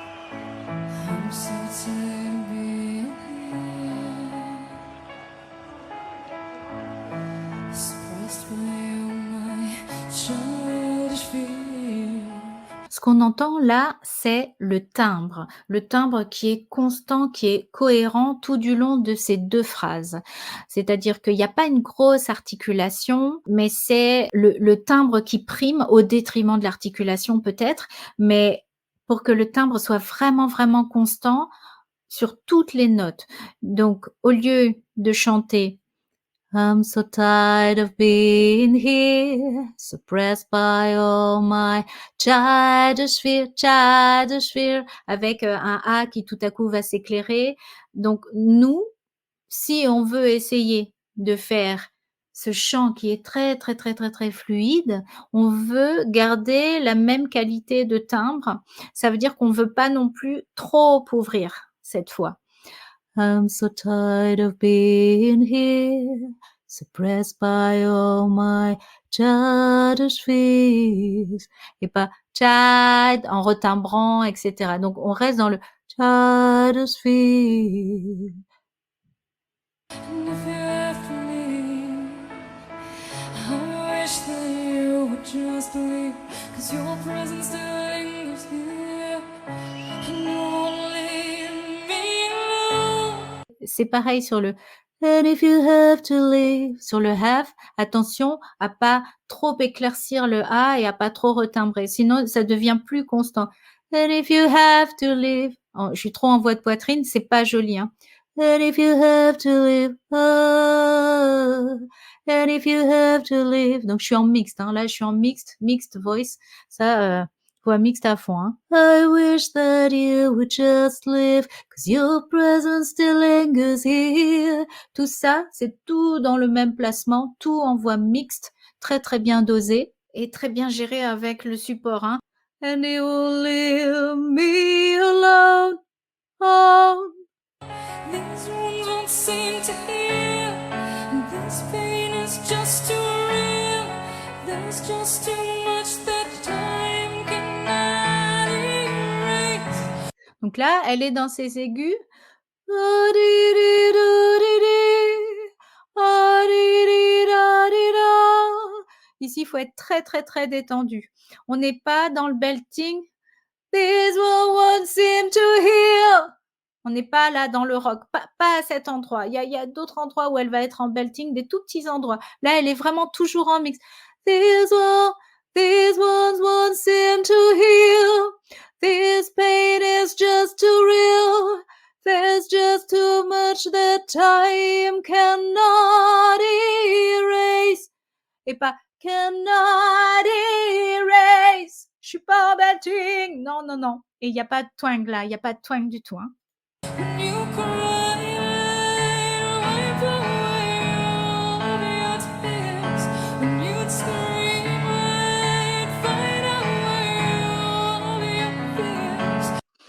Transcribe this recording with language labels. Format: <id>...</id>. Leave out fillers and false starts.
<en>I'm so tired of being here, suppressed by all my childish fear.</en> <fr>Ce qu'on entend là, c'est le timbre qui est constant, qui est cohérent tout du long de ces 2 phrases. C'est-à-dire qu'il y a pas une grosse articulation, mais c'est le timbre qui prime au détriment de l'articulation peut-être, mais pour que le timbre soit vraiment, vraiment constant sur toutes les notes. Donc au lieu de chanter</fr> <en>I'm so tired of being here, suppressed by all my childish fear,</en> <fr>avec un A qui tout à coup va s'éclairer. Donc nous, si on veut essayer de faire ce chant qui est très, très, très, très, très fluide, on veut garder la même qualité de timbre. Ça veut dire qu'on veut pas non plus trop ouvrir cette fois.</fr> <en>I'm so tired of being here, suppressed by all my childish fears.</en> <fr>Et pas child en retimbrant, etc. Donc on reste dans le</fr> <en>childish fears. And if you have to leave, I wish that you would just leave, 'cause your presence still lingers here, and only me alone.</en> <fr>C'est pareil sur le</fr> <en>and if you have to leave.</en> <fr>Sur le have, attention à pas trop éclaircir le A et à pas trop retimbrer. Sinon, ça devient plus constant.</fr> <en>And if you have to leave.</en> <fr>Oh, je suis trop en voix de poitrine, c'est pas joli, hein.</fr> <en>And if you have to leave. Oh, and if you have to leave.</en> <fr>Donc, je suis en mixte, hein. Là, je suis en</fr> <en>mixed voice.</en> <fr>Ça, voix mixte à fond, hein.</fr> <en>I wish that you would just leave. 'Cause your presence still lingers here.</en> <fr>Tout ça, c'est tout dans le même placement, tout en voix mixte, très, très bien dosé et très bien géré avec le support, hein.</fr> <en>And you will leave me alone, oh. These wounds won't seem to heal, and this pain is just too real. There's just too much that time cannot erase.</en> <fr>Donc là, elle est dans ses aigus. Ah-di-di-do-di-di, ah-di-di-da-di-da. Ici, il faut être très, très, très détendu. On n'est pas dans le belting.</fr> <en>This one won't seem to heal.</en> <fr>On n'est pas là dans le rock, pas à cet endroit. Il y a d'autres endroits où elle va être en belting, des tout petits endroits. Là, elle est vraiment toujours en mix.</fr> <en>These ones won't seem to heal. This pain is just too real. There's just too much that time cannot erase.</en> <fr>Et pas</fr> <en>cannot erase.</en> <fr>Je suis pas en belting. Non, non, non. Et il y a pas de twang là, il y a pas de twang du tout, hein.</fr> <en>When you cry, wipe away all of your tears. When you'd scream, I'd fight away all of your fears.</en>